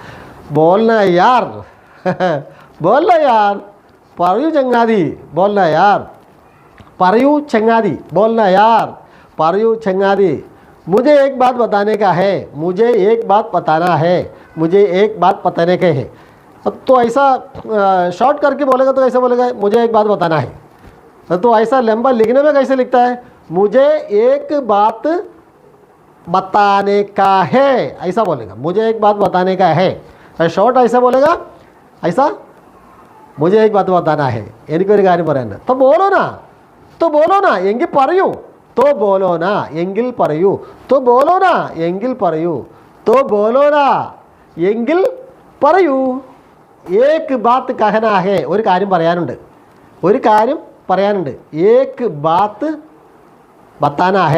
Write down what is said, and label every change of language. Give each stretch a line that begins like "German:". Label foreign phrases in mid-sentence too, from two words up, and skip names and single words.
Hindi: बोल ना यार, बोल ना यार.
Malayalam: പറയൂ ചങ്ങാതി.
Hindi: बोल ना यार,
Malayalam: പറയൂ ചങ്ങാതി.
Hindi: बोल ना यार,
Malayalam: പറയൂ ചങ്ങാതി.
Hindi: मुझे एक बात बताने का है, मुझे एक बात बताना है, मुझे एक बात बताने के है. तो ऐसा शॉर्ट करके बोलेगा तो कैसे बोलेगा? मुझे एक बात बताना है. तो ऐसा लंबा लिखने में कैसे लिखता है? मुझे एक बात बताने का है, ऐसा बोलेगा. मुझे एक बात बताने का है. शॉर्ट ऐसा बोलेगा, ऐसा मुझे एक बात बताना है,
Malayalam: എനിക്കൊരു കാര്യം പറയാനുണ്ട്.
Hindi: तो बोलो ना, तो बोलो ना.
Malayalam: എങ്കിൽ പറയൂ.
Hindi: तो तो बोलो ना
Malayalam: എങ്കിൽ പറയൂ.
Hindi: तो बोलो ना
Malayalam: എങ്കിൽ പറയൂ.
Hindi: तो बोलो ना
Malayalam: എങ്കിൽ പറയൂ.
Hindi: एक बात कहना है
Malayalam: ഒരു കാര്യം പറയാനുണ്ട്. ഒരു കാര്യം പറയാനുണ്ട്.
Hindi: एक बात बताना है.